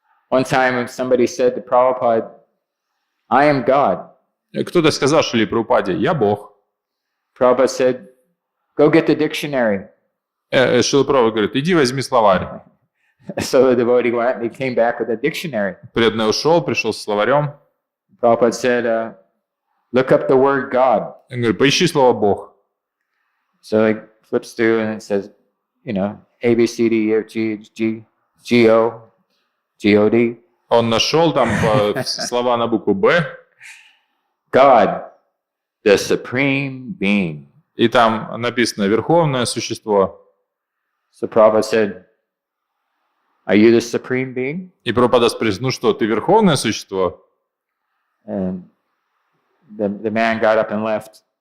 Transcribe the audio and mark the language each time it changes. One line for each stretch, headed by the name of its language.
English: One time somebody said to Prabhupada, I am God.
Russian: Кто-то сказал Шриле Прабхупаде: я Бог.
English: Prabhupada said, go get the dictionary.
Russian: Шрила Прабхупада говорит: иди возьми словарь.
English: So the devotee went and he came back with a dictionary.
Russian: Преданный ушел, пришел с словарем.
English: Prabhupada said, look up the word God.
Russian: Он говорит: поищи слово Бог.
English: So he flips through and it says, A, B, C, D, E, F, G, G, O, G, O, D.
Russian: Он нашел там слова на букву Б.
English: God, the supreme being.
Russian: И там написано Верховное Существо.
English: So Prabhupada said, are you the supreme being?
Russian: И Прабхупада спросил: ну что, ты Верховное Существо?
English: And the man got up and left.